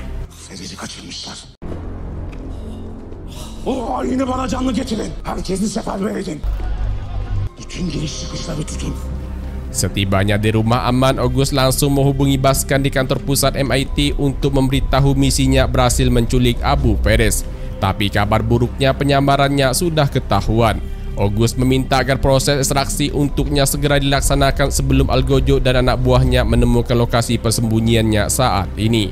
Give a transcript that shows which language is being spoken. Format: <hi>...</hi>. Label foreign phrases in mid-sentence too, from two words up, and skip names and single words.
<tr>Feridi kaçırmışlar. O halini bana canlı getirin. Herkesi seferber edin. Bütün giriş çıkışları tutun.</tr> <id>Setibanya di rumah aman, August langsung menghubungi Baskan di kantor pusat MIT untuk memberitahu misinya berhasil menculik Abu Fares. Tapi kabar buruknya penyamarannya sudah ketahuan. August meminta agar proses ekstraksi untuknya segera dilaksanakan sebelum Al-Gojo dan anak buahnya menemukan lokasi persembunyiannya saat ini.</id>